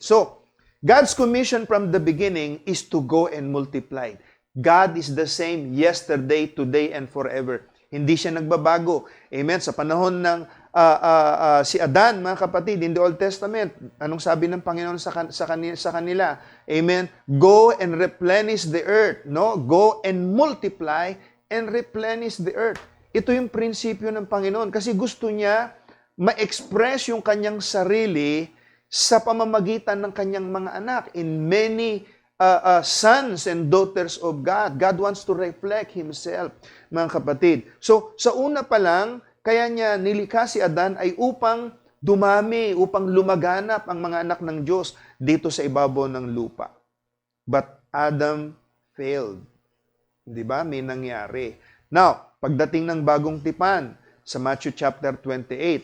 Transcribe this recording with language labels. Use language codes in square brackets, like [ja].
[en] So, God's commission from the beginning is to go and multiply. God is the same yesterday, today, and forever. [tl] Hindi siya nagbabago. Amen? Sa panahon ng si Adan, mga kapatid, [en] in the Old Testament, [tl] anong sabi ng Panginoon sa kanila? Amen? [en] Go and replenish the earth. No? Go and multiply and replenish the earth. [tl] Ito yung prinsipyo ng Panginoon kasi gusto niya ma-express yung kanyang sarili sa pamamagitan ng kanyang mga anak. [en] In many sons and daughters of God, God wants to reflect Himself, [tl] mga kapatid. So, sa una pa lang, kaya niya nilikha si Adan ay upang dumami, upang lumaganap ang mga anak ng Diyos dito sa ibabaw ng lupa. [en] But Adam failed. [tl] Di ba? May nangyari. Now, pagdating ng bagong tipan, sa Matthew chapter 28.